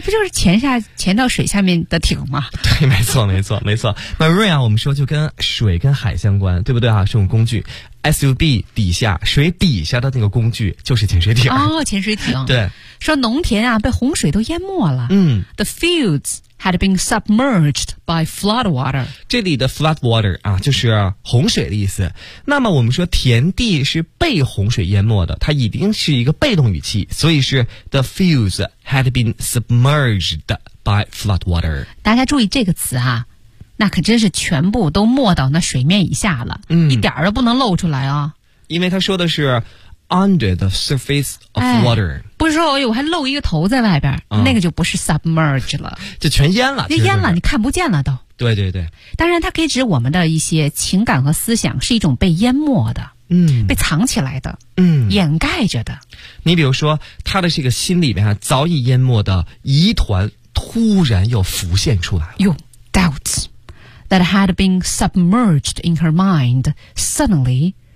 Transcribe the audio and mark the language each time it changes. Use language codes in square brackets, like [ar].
[zh] 不就是潜到水下面的艇吗？对，没错，没错，没错。Marine 啊，我们说就跟水、跟海相关，对不对啊？这种工具 ，SUB 底下水底下的那个工具就是潜水艇。哦，潜水艇。对，说农田啊被洪水都淹没了。 [en] The fields had been submerged by flood water。 [zh] 这里的 flood water 啊，就是洪水的意思。那么我们说田地是被洪水淹没的，它一定是一个被动语气，所以是 [en] the fields had been submerged by flood water。 [zh] 大家注意这个词啊，那可真是全部都没到那水面以下了，一点儿都不能露出来啊。因为他说的是 [en] under the surface of water。 [zh] 不是说哎呦，我还露一个头在外边、那个就不是 submerge 了，就全淹了，就淹了，你看不见了都。对对对，当然它可以指我们的一些情感和思想是一种被淹没的，被藏起来的，掩盖着的。你比如说，他的这个心里面啊，早已淹没的疑团突然又浮现出来了。 [en] 哟 ，doubts that had been submerged in her mind suddenly。